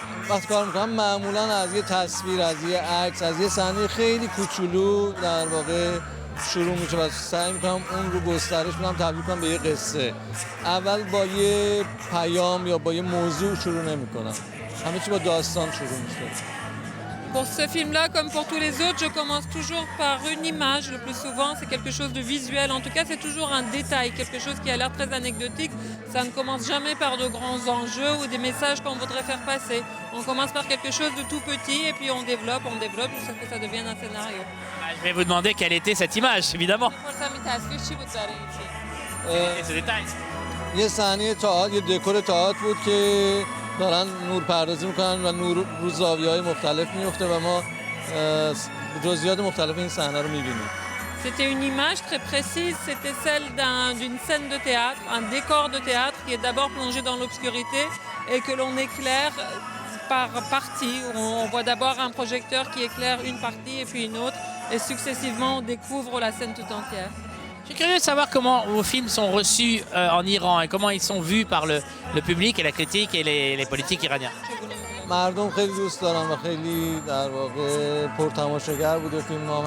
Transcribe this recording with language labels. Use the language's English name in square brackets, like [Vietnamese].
[Persian] وقتی کار میکنم معمولا از یه تصویر، از یه عکس، از یه صحنه خیلی کوچولو در واقع شروع میشه و سعی میکنم اون رو گسترش بدم، تبدیل کنم به یه قصه. اول با یه پیام یا با یه موضوع شروع نمیکنم. همه چی با داستان شروع میشه. [French] Pour ce film-là, comme pour tous les autres, je commence toujours par une image. Le plus souvent, c'est quelque chose de visuel. En tout cas, c'est toujours un détail, quelque chose qui a l'air très anecdotique. Ça ne commence jamais par de grands enjeux ou des messages qu'on voudrait faire passer. On commence par quelque chose de tout petit et puis on développe jusqu'à ce que ça devienne un scénario. Je vais vous demander quelle était cette image, évidemment. Et ce détail. [Persian] یه صحنه تئاتر، یه دکور تئاتر بود که دارن نورپردازی میکنن و نور رو زاویه‌های مختلف میفته و ما جزئیات مختلف این صحنه رو میبینیم. [French] C'était une image très précise, c'était celle d'une scène de théâtre, un décor de théâtre qui est d'abord plongé dans l'obscurité et que l'on éclaire par partie. On voit d'abord un projecteur qui éclaire une partie et puis une autre et successivement on découvre la scène tout entière. Je suis curieux de savoir comment vos films sont reçus en Iran et comment ils sont vus par le public et la critique et les politiques iraniens. [Persian] مردم خیلی دوست دارن و خیلی در واقع پرتماشاگر بوده فیلم هم.